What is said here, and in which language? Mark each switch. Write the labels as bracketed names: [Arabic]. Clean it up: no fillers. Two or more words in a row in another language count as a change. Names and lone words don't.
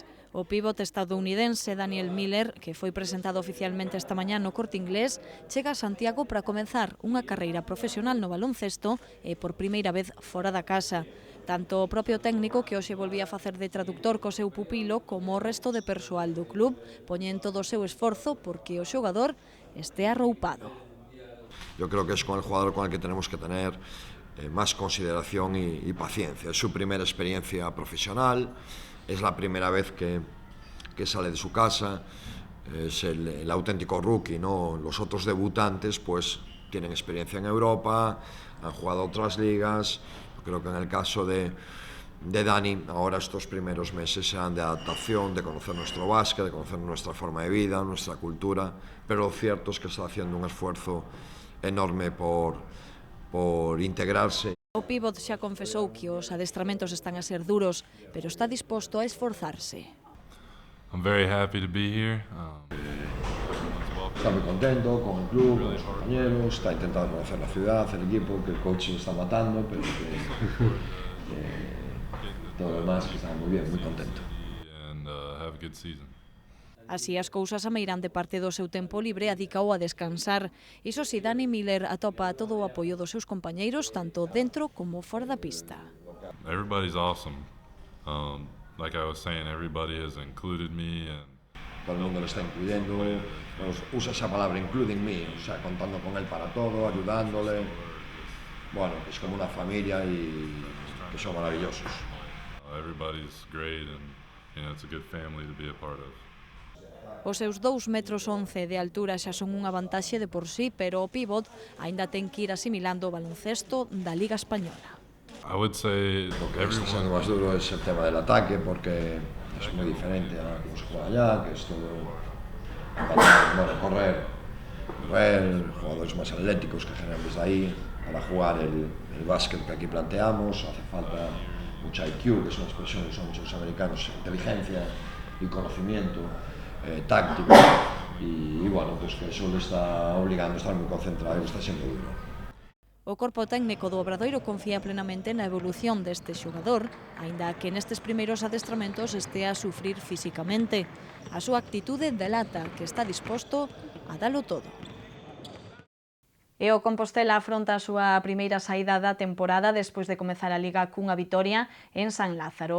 [Galician] O pivote estadounidense Daniel Miller, que foi presentado oficialmente esta mañá no Corte Inglés, chega a Santiago para comenzar unha carreira profesional no baloncesto e por primeira vez fora da casa. Tanto o propio técnico, que hoxe volvía a facer de traductor co seu pupilo, como o resto de persoal do club, poñen todo o seu esforzo porque o xogador este arroupado. [Spanish] Yo creo que es con el jugador con el que tenemos que tener más consideración y paciencia. Es su primera experiencia profesional. Es la primera vez que que sale de su casa, es el auténtico rookie, ¿no? Los otros debutantes pues tienen experiencia en Europa, han jugado otras ligas. Yo creo que en el caso de Dani, ahora estos primeros meses serán de adaptación, de conocer nuestro básquet, de conocer nuestra forma de vida, nuestra cultura, pero lo cierto es que está haciendo un esfuerzo enorme por integrarse. [Galician] O pívot xa confesou que os adestramentos están a ser duros, pero está disposto a esforzarse. [English] I'm very happy to be here. [Spanish] Está muy contento con el club, con los compañeros, está intentando conocer la ciudad, el equipo, que el coach lo está matando, pero que todo lo demás que está muy bien, muy contento. [Galician] Así as cousas a meirán de parte do seu tempo libre adicao a descansar. Iso si, Dani Miller atopa todo o apoio dos seus compañeiros tanto dentro como fora da pista. [English] Everybody's awesome. Like I was saying, everybody has included me. [Spanish] Todo el mundo lo está incluyendo, usa esa palabra, [English] including me, [Spanish] o sea, contando con él para todo, ayudándole. Bueno, es como una familia y que son maravillosos. [English] Everybody's great and it's a good family to be a part of. [Galician] Os seus 2,11 metros de altura xa son unha vantaxe de por sí, pero o pívot aínda ten que ir asimilando o baloncesto da Liga Española. [English] I would say [Spanish] lo que está siendo más duro es el tema del ataque, porque es muy diferente a cómo se juega allá, que es todo correr, jugadores más atléticos que generan desde ahí. Para jugar el básquet que aquí planteamos hace falta mucha IQ, que es una expresión que usan muchos americanos, inteligencia y conocimiento táctico, y bueno, pues que eso le está obligando a estar muy concentrado y le está siendo duro. [Galician] O corpo técnico do Obradoiro confía plenamente na evolución deste xogador, aínda que nestes primeiros adestramentos estea a sufrir físicamente. A súa actitude delata que está disposto a dalo todo. E o Compostela afronta a súa primeira saída da temporada despois de comezar a Liga cunha vitoria en San Lázaro.